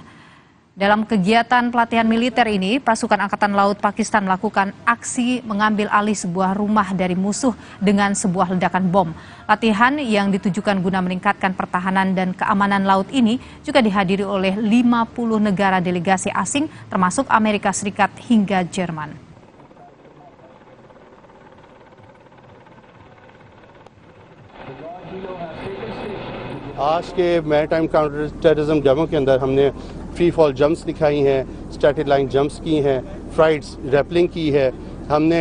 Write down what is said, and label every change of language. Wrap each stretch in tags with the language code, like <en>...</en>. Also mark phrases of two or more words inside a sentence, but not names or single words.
<id>Dalam kegiatan pelatihan militer ini, pasukan Angkatan Laut Pakistan melakukan aksi mengambil alih sebuah rumah dari musuh dengan sebuah ledakan bom. Latihan yang ditujukan guna meningkatkan pertahanan dan keamanan laut ini juga dihadiri oleh 50 negara delegasi asing, termasuk Amerika Serikat hingga Jerman.</id> <hi>आज के</hi> <en>maritime counter terrorism demo</en> <hi>के अंदर हमने</hi> <en>free fall jumps</en> <hi>दिखाई हैं,</hi> <en>static line jumps</en> <hi>की हैं,</hi> <en>frights rappelling</en> <hi>की है, हमने</hi>